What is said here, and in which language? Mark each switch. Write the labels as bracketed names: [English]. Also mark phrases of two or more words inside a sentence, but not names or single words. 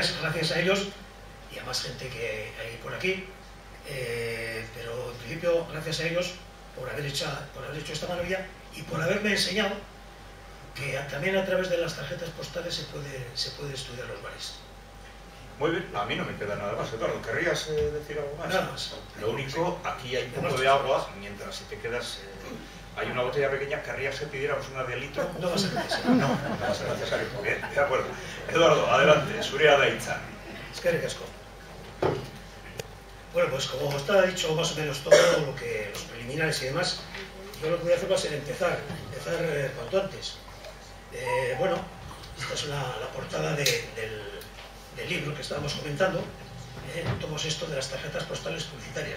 [Spanish] Gracias a ellos y a más gente que hay por aquí, pero en principio gracias a ellos por haber hecho esta maravilla y por haberme enseñado que también a través de las tarjetas postales se puede estudiar los bares. Muy bien, a mí no me queda nada más. Eduardo, ¿querrías decir algo más? Nada más. Lo único, aquí hay un poco de agua, mientras si te quedas... hay una botella pequeña, ¿querrías que pidiéramos una de litro? No va a ser necesario. No va a ser necesario. Bien, de acuerdo. Eduardo, adelante, [Basque] Zurea da hitza. Eskerrik asko. [Spanish] Bueno, pues como está dicho más o menos todo los preliminares y demás, yo lo que voy a hacer va a ser empezar cuanto antes. Bueno, esta es la portada del libro que estábamos comentando. Tomamos esto de las tarjetas postales publicitarias.